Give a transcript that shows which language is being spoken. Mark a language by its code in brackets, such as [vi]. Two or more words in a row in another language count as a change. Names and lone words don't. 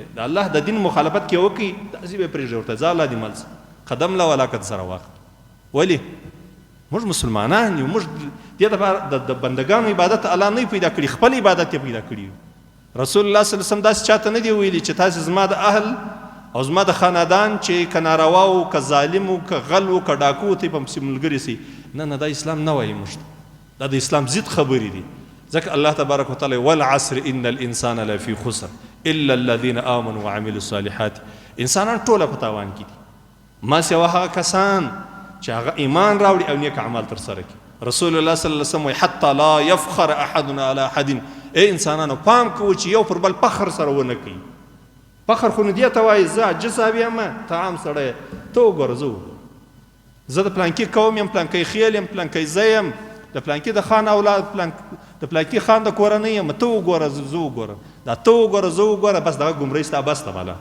[ps] د الله د دین مخالفت کې وکړي داسې به پرېږدي ورته ځه الله دې مل قدم له ولاکت سره واخلي. ولې موږ مسلمانان یو، موږ دې دپاره د بندګانو عبادت الله نه پیدا کړي، خپل عبادت یې پیدا کړي. رسول الله [ar] صلی الله علیه وسلم [ps] داسې چاته نه دی ویلي چې تاسې زما د اهل او زما د خاندان چې که ناروا و که ظالم و که غل و که ډاکو و ته یې په پسې ملګري سي. نه دا اسلام نه وایي موږ ته، دا د اسلام ضد خبرې دي. [ar] ځکه الله تبارک وتعالی والعصر ان الانسان لفی خسر الا الذين امنوا وعملوا الصالحات. [ps] انسانان ټوله په تاوان کې دي ما سوا هغه کسان چې هغه ایمان راوړي او نیک اعمال ترسره کړي. رسول الله [ar] صلی الله علیه وسلم [ps] وایي [ar] حتی لا یفخر احد علی احد، [ps] ای انسانانو پام کوئ چې یو پر بل فخر سره ونه کوي. فخر خو نو دې ته وایي زه عاجز صاحب یم، ته عام سړی، ته وګوره زه د پلانکي قوم یم، پلانکی خیل یم، پلانکی زه یم، د پلانکی د خان اولاد، د پلانکی خان د کورنۍ یم، ته وګوره زه وګوره، دا ته وګوره زه وګوره، بس دغه ګمرۍ ستا بس ته ماله.